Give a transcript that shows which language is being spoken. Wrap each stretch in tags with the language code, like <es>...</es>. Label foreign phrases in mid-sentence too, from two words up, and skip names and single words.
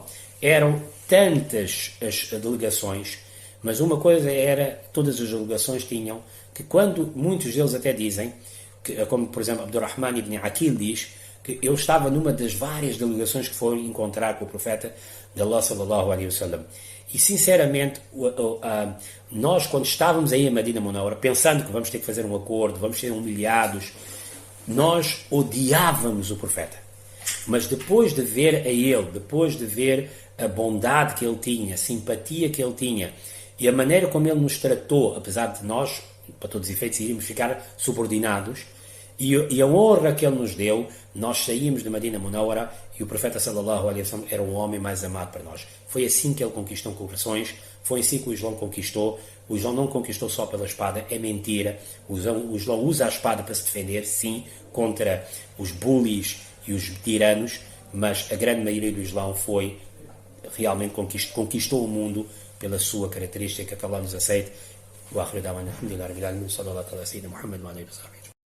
<pt>Eram tantas as delegações, mas uma coisa era, todas as delegações tinham, que quando muitos deles até dizem, que, como por exemplo Abdurrahman ibn Aqil diz, que eu estava numa das várias delegações que foram encontrar com o profeta de Allah</pt> <ar>صلى الله عليه وسلم.</ar> <pt>E sinceramente, nós quando estávamos aí em Medina Munawara, pensando que vamos ter que fazer um acordo, vamos ser humilhados, nós odiávamos o profeta. Mas depois de ver a ele, depois de ver a bondade que ele tinha, a simpatia que ele tinha, e a maneira como ele nos tratou, apesar de nós, para todos os efeitos, iríamos ficar subordinados, e a honra que ele nos deu, nós saímos de Medina Munawara e o profeta</pt> <ar>صلى الله عليه وسلم</ar> <pt>era o homem mais amado para nós. Foi assim que ele conquistou corações, foi assim que o Islão conquistou. O Islão não conquistou só pela espada, é mentira. O Islão usa a espada para se defender, sim, contra os bullies e os tiranos, mas a grande maioria do Islão foi realmente conquistou o mundo pela sua característica, que Allah nos aceite.</pt>